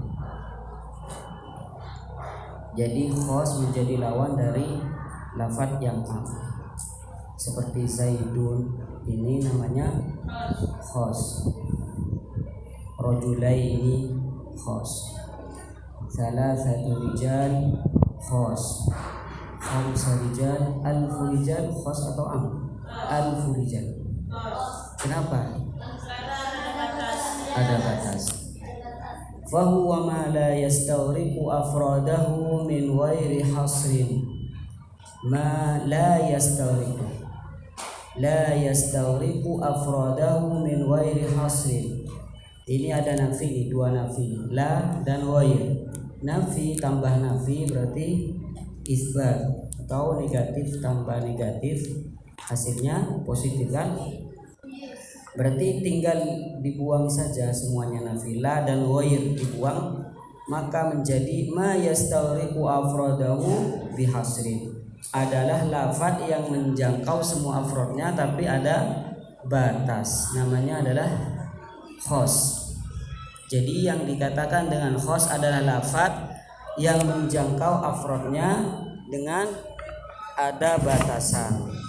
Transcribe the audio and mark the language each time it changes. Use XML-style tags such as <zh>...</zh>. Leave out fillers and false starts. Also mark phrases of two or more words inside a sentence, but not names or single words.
<id>Jadi khas menjadi lawan dari lafadz yang am. Seperti Zaidun, ini namanya khas. Rajulai ini khas.</id> <ar>ثلاثة رجال خاص. خمسة رجال. ألف رجل خاص atau am? ألف رجل. Kenapa?</ar> <id>Ada batas.</id> <ar>فهو ما لا يستغرق أفراده من غير حصر. ما لا يستغرق. لا يستغرق أفراده من غير حصر.</ar> <id>Ini ada nafi, dua nafi, la dan ghair. Nafi tambah nafi berarti isbat, atau negatif tambah negatif hasilnya positif kan? Berarti tinggal dibuang saja semuanya nafi, la dan ghair dibuang, maka menjadi</id> <ar>ما يستغرق أفراده بحصر.</ar> <id>Adalah lafadz yang menjangkau semua afrodnya tapi ada batas, namanya adalah khos. Jadi yang dikatakan dengan khos adalah lafadz yang menjangkau afrodnya dengan ada batasan.</id>